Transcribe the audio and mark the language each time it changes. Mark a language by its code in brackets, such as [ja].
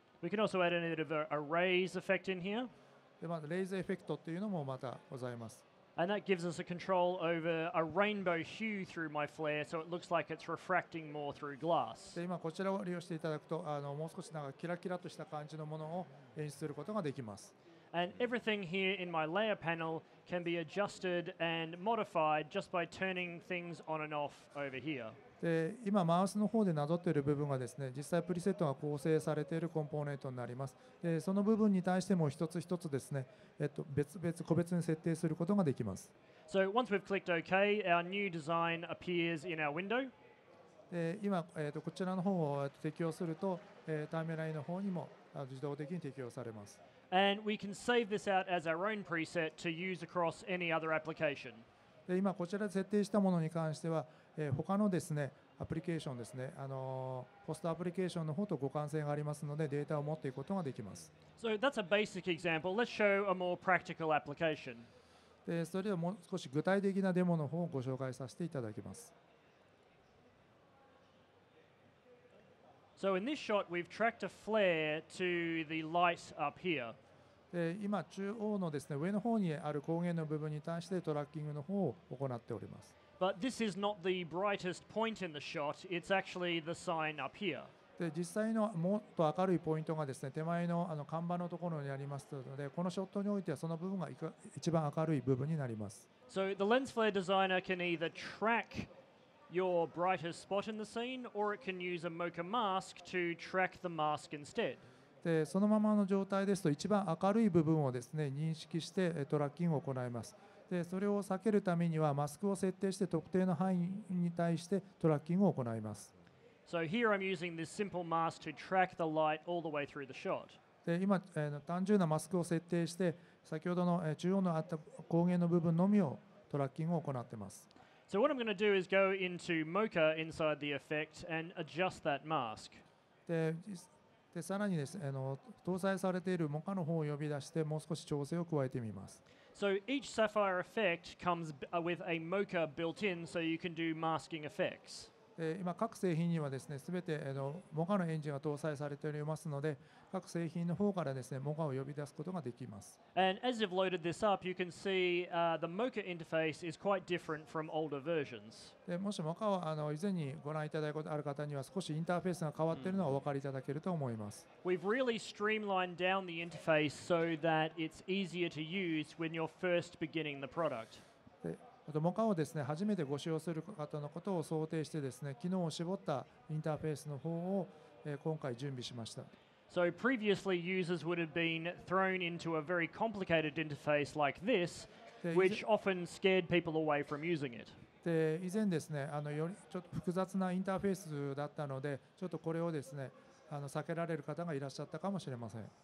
[en] We can also add a bit of a raise effect in here. [ja] でまずレイズエフェクトっていうのもまたございます。 [en] And that gives us a control over a rainbow hue through my flare, so it looks like it's refracting more through glass. [ja] で今こちらを利用していただくともう少しなんかキラキラとした感じのものを演出することができます。 [en] And everything here in my layer panel can be adjusted and modified just by turning things on and off over here. [ja] で今マウスの方でなぞっている部分がですね実際プリセットが構成されているコンポーネントになります。でその部分に対しても一つ一つですね、個別に設定することができます。 [en] So once we've clicked OK, our new design appears in our window. [ja] で今、こちらの方を適用すると、ターミナルの方にも自動的に適用されます。 [en] And we can save this out as our own preset to use across any other application. [ja] で今こちらで設定したものに関しては、他のですねアプリケーションですね、ポストアプリケーションの方と互換性がありますのでデータを持っていくことができます。 [en] So that's a basic example. Let's show a more practical application. [ja] でそれではもう少し具体的なデモの方をご紹介させていただきます。 [en] So in this shot, we've tracked a flare to the light up here. [ja] で今中央のですね上の方にある光源の部分に対してトラッキングの方を行っております。 [en] But this is not the brightest point in the shot. It's actually the sign up here. [ja] で実際のもっと明るいポイントがですね手前の看板のところにありますので、このショットにおいてはその部分が一番明るい部分になります。 [en] So the lens flare designer can either track your brightest spot in the scene, or it can use a mocha mask to track the mask instead. [ja] でそのままの状態ですと一番明るい部分をですね認識してトラッキングを行います。でそれを避けるためにはマスクを設定して特定の範囲に対してトラッキングを行います。 [en] So here I'm using this simple mask to track the light all the way through the shot. [ja] で今、単純なマスクを設定して先ほどの中央のあった光源の部分のみをトラッキングを行っています。 [en] So what I'm going to do is go into mocha inside the effect and adjust that mask. [ja] でさらにですね搭載されているモカの方を呼び出してもう少し調整を加えてみます。 [en] So each sapphire effect comes with a mocha built in, so you can do masking effects. [ja] 今各製品にはですね全てモカのエンジンが搭載されておりますので、各製品の方からですねモカを呼び出すことができます。 [en] And as you've loaded this up, you can see the mocha interface is quite different from older versions. [ja] でもしモカを以前にご覧いただいたことある方には少しインターフェースが変わっているのがお分かりいただけると思います。 [en] We've really streamlined down the interface so that it's easier to use when you're first beginning the product. [ja] モカをですね初めてご使用する方のことを想定してですね機能を絞ったインターフェースの方を今回準備しました。 [en] So previously users would have been thrown into a very complicated interface like this, which often scared people away from using it. [ja] で以前ですねよりちょっと複雑なインターフェースだったのでちょっとこれをですね避けられる方がいらっしゃったかもしれません。